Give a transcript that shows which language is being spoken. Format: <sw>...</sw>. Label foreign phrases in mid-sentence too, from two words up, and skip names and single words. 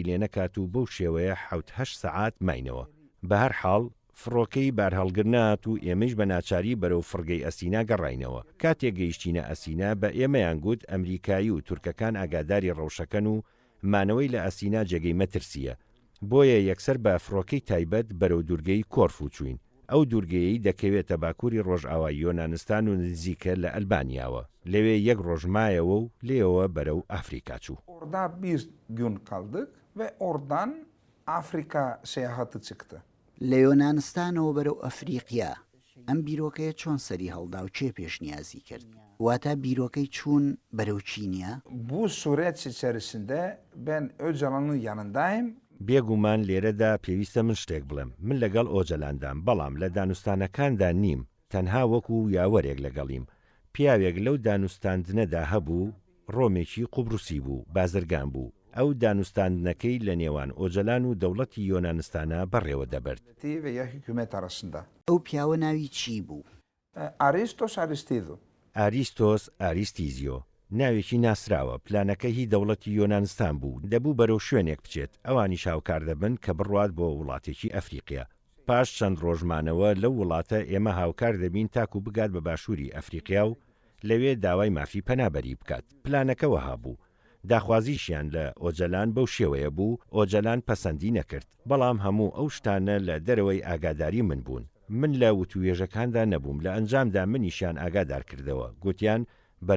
<ckb>لێ نەکات و بەو شێوەیە 7 سەعات ماینەوە بە هەر حاڵ فڕۆکەی بارهەڵگر نات و ئێمەش بە ناچاری بەرەو فڕگەی ئەسینا گەڕاینەوە کاتێک گەیشتینە ئەسینا بە ئێمەیان گوت ئەمریکایی و تورکەکان ئاگاداری ڕەوشەکەن و مانەوەی لە ئەسینا جێگەی مەترسیە بۆیە یەکسەر بە فڕۆکەی تایبەت بەرەو دوورگەی کۆرفو چوین ئەو دوورگەیەی دەکەوێتە باکووری ڕۆژئاوای یۆنانستان و نزیکە لە ئەلبانیاوە لەوێ یەک ڕۆژمایەوە و لێەوە بەرەو ئافریقا چوو</ckb> <tr>Orada bir gün kaldık ve oradan Afrika seyahati çıktı.</tr> <ckb>لە یۆنانستانەوە بەرەو ئەفریقیا ئەم بیرۆکەیە چۆن سەری هەڵدا و چێ پێشنیازی کرد واتە بیرۆکەی چوون بەرەو چینیە؟</ckb> <tr>Bu süreç içerisinde ben Öcalan'ın yanındayım.</tr> <ckb>بێگومان لێرەدا پێویستە من شتێک بڵێم من لەگەڵ ئۆجەلاندام بەڵام لە دانوستانەکاندا نیم تەنها وەکو یاوەرێک لەگەڵیم پیاوێک لەو دانوستاندنەدا هەبوو ڕۆمێکی قوبروسی بوو بازرگان بوو ئەو دانوستاندنەکەی لە نێوان ئۆجەلان و دەوڵەتی یۆنانستانە بەڕێوە دەبرد</ckb> <tr>Veya hükümet arasında.</tr> <ckb>ئەو پیاوە ناوی چی بوو؟ Aristos Aristido. ئاریستۆس ئاریستیزیۆ ناوێکی ناسراوە پلانەکە هی دەوڵەتی یۆنانستان بوو دەبوو بەرەو شوێنێک بچێت ئەوانی شاوکار دەبن کە بڕوات بۆ وڵاتێکی ئەفریقیا پاش چەند ڕۆژمانەوە لەو وڵاتە ئێمە هاوکار دەبین تاکو بگات بە باشووری ئەفریقیا و لەوێ داوای مافی پەنابەری بکات پلانەکەوە هابوو داخوازیشیان لە ئۆجەلان بەو شێوەیە بوو ئۆجەلان پەسەندی نەکرد بەڵام هەموو ئەو شتانە لە دەرەوەی ئاگاداری من بوون من لە وتوێژەکاندا نەبووم لە ئەنجامدا منیشیان ئاگادار کردەوە گوتیان بەرە</ckb>